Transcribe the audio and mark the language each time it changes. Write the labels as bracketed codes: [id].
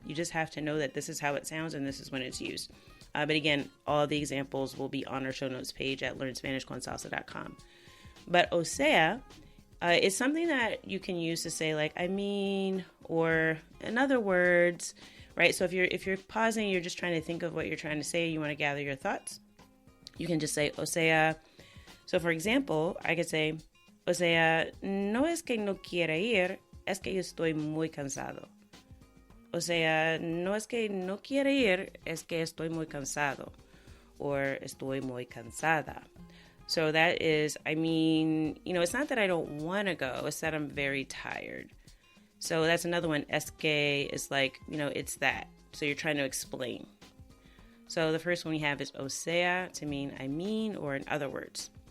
[en] You just have to know that this is how it sounds and this is when it's used. But again, all the examples will be on our show notes page at learnspanishconssalsa.com. But o sea is something that you can use to say like, I mean, or in other words, right? So if you're pausing, you're just trying to think of what you're trying to say, you want to gather your thoughts, you can just say o sea. So for example, I could say, [es] o sea, no es que no quiera ir, es que yo estoy muy cansado. O sea, no es que no quiera ir, es que estoy muy cansado. [en] Or [es] estoy muy cansada. [en] So that is, I mean, it's not that I don't want to go, it's that I'm very tired. So that's another one. Es que is like, it's that. So you're trying to explain. So the first one we have is o sea, to mean I mean, or in other words.